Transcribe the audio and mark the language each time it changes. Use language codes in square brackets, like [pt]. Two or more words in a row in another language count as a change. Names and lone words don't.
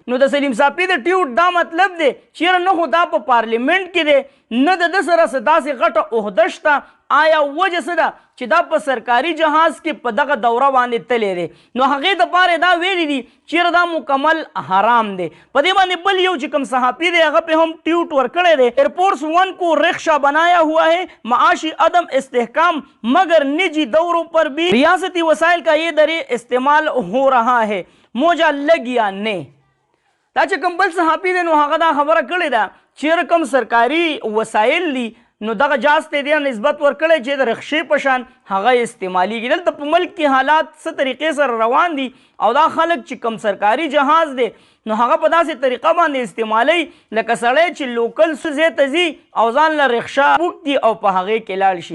[ps] نو د سلیم صافي د ټیوټ دا مطلب دی چې یاره نه خو دا په پارلیمنټ کې دی نه د ده سره څه داسې غټه عهده شته. آیا وجه څه ده چې دا په سرکاري جهاز کې په دغه دوره باندې تللی دی نو هغې دپاره دا ویلي دي چیرې دا مکمل حرام دی. په دې باندې بل یو چې کوم صحافي دی هغه پې هم ټیوټ ورکړی دی [ur] ایئرفورس ون کو رکشا بنایا ہوا ہے معاشی عدم استحکام مگر نجی دوروں پر بھی ریاستی وسائل کا یہ در استعمال ہو رہا ہے موجہ لگیا نے. [ps] دا چې کوم بل صحافي دی نو هغه دا خبره کړې ده چې کوم سرکاري وسایل دي نو دغه جاز ته دې نسبت ورکړی چې د رخصې په شان هغه استعمالیږي. دلته په ملک کې حالات څه طریقې سره روان دي او دا خلک چې کم سرکاري جهاز دی نو هغه په داسې طریقه باندې استعمالوي لکه سړی چې لوکل ځای ته ځي او ځان له رخصه وکړي او په هغې کې لاړ شي.